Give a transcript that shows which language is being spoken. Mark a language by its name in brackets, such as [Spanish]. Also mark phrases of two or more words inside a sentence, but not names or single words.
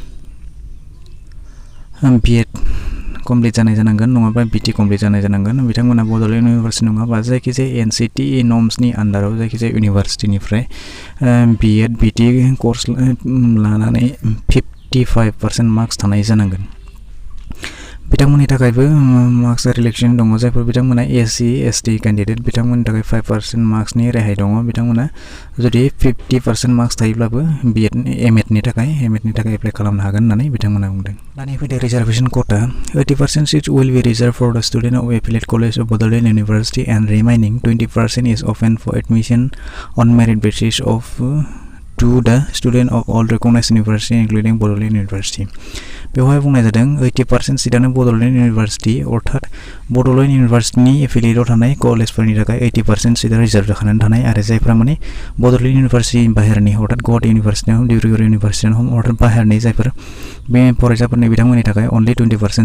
[Bodo] B.Ed कमप्लिट जानाय जानांगोन नङाबा BT कमप्लिट जानाय जानांगोन बिथांमोना बड'लेण्ड इउनिभार्सिटि नङाबा जायखिजाया NCTE नर्म्सनि आन्डाराव जायखिजाया इउनिभार्सिटिनिफ्राय B.Ed BT कर्स लानानै 55% मार्क्स थानाय जानांगोन बिथांमोननि थाखायबो [English] marks relaxation [Bodo] दङ जायफोर बिथांमोना SC ST कैंडिडेट बिथांमोननि थाखाय 5% मार्क्सनि रेहाय दङ बिथांमोना जुदि 50% मार्क्स थायोब्लाबो M.Ed नि थाखाय एप्लाइ खालामनो हागोन होननानै बिथांमोना बुंदों दानि फैदो रिजार्वेशन कोटा [English] 80% seats will be reserved for the student of affiliate college of Boroland University and remaining 20% is open for admission on merit basis of to the student of all recognized university including Boroland University [Bodo] बेवहाय बुंनाय जादों 80% सीटानो बड'लेण्ड इउनिभार्सिटि अर्थात बड'लेण्ड इउनिभार्सिटिनि एफिलिएटआव थानाय कलेजफोरनि थाखाय 80% सीटा रिजार्भ जाखानानै थानाय आरो जायफ्रा माने बड'लेण्ड इउनिभार्सिटि बाहेरनि अर्थात गुवाहाटी इउनिभार्सिटियाव डिब्रुगड़ इउनिभार्सिटियाव अर्थात बाहेरनि जायफोर बे फरायसाफोरनि बिथांमोननि थाखाय अनलि 20%